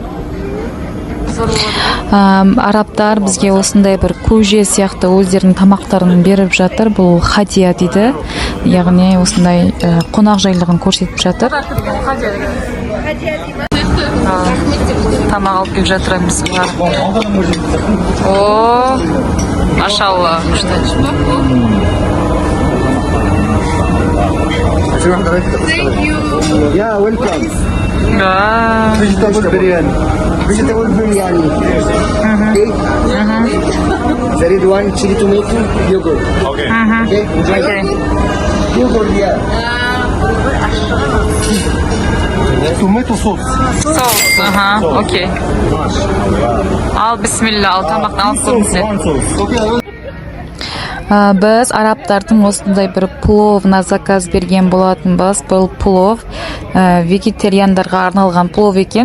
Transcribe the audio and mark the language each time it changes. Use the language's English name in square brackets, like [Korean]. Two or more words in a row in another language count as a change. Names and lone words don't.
[Kazakh] Арабтар бізге осындай бір көже сияқты өздерінің тамақтарын беріп жатыр. Бұл хадия дейді. Яғни осындай қонақжайлығын көрсетіп жатыр. Тамақ алып келіп жатырмыз. О, машалла. [English] Thank you. Yeah, welcome. Vegetable biryani. Vegetable biryani. Okay. The red one, chili tomato, yogurt. Okay. Okay. Okay. Yogurt, yeah. Tomato sauce. [Kazakh] Соус, окей. Ал, бисмилля, ал тамақтан алып көріңіздер. Біз арабтардың осындай бір пловна заказ берген болатынбыз. Бұл плов вегетариандарға арналған плов екен.